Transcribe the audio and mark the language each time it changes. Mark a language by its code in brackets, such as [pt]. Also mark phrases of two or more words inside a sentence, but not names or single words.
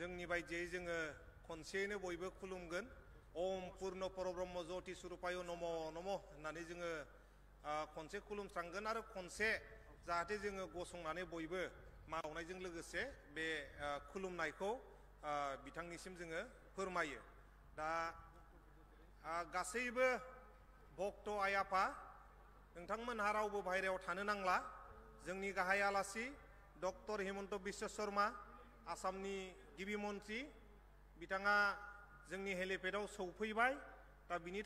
[brx] जोंनि बायदियै जोङो खनसेयैनो बयबो खुलुमगोन [sa] ओम पुर्ण परब्रह्म ज्योति स्वरूपाय नमो नमः [brx] होननानै जोङो खनसे खुलुमस्रांगोन आरो खनसे जाहाथे जोङो गसंनानै बयबो मावनायजों लोगोसे बे खुलुमनायखौ बिथांनिसिम जोङो फोरमायो दा गासैबो भक्त आइ आफा नोंथांमोनहा रावबो बाहेरायाव थानो नांला जोंनि गाहाय आलासि डक्टर हिमन्त बिश्व शर्मा आसामनि गिबि मन्त्रि बिथाङा जोंनि हेलिपेडआव सौफैबाय दा बिनि